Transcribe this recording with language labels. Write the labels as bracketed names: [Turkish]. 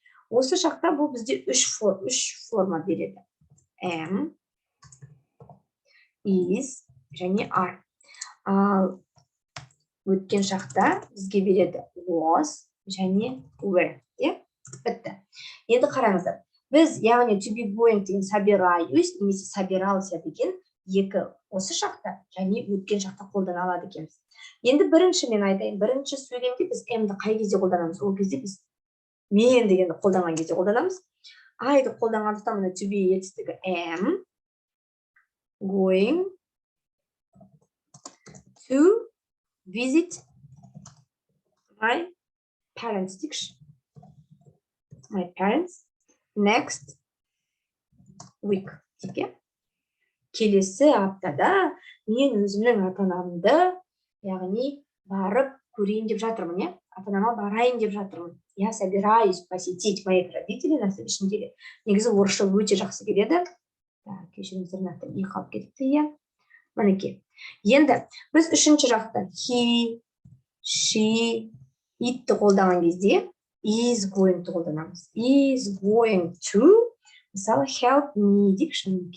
[Kazakh] Осы шақта бұл бізде үш форма береді. [English] Am, is және are. [Kazakh] Ал өткен шақта бізге береді was және were. Бітті. Енді қараңыздар. Біз, яғни to be going деген собираюсь, немесе собирался деген екі осы шақта және өткен шақта қолдана алады екенбіз. Енді бірінші мен айтайын, бірінші сөйлемде біз am'ді қай кезде қолданамыз? Ол кезде біз мен дегенді қолданған кезде қолданамыз. Айды қолданғандықтан мына to be етістігі [English] am going to visit my parents [Kazakh] дейікші. [English] My parents next week. [Kazakh] Келесі аптада мен өзімнің ата-анамды, яғни барып көрейін деп жатырмын, иә? Ата-анама барайын деп жатырмын. [Russian] Я собираюсь посетить моих родителей на следующей неделе. [Kazakh] Негізі орысша өте жақсы келеді. Кешіріңіздер, нақты не қалып кетіпті, иә? Мінекей. Енді біз үшінші жақта he, she, itті қолданған кезде [English] is going to [Kazakh] қолданамыз. [English] Is going to, мысалы, help me дейікші.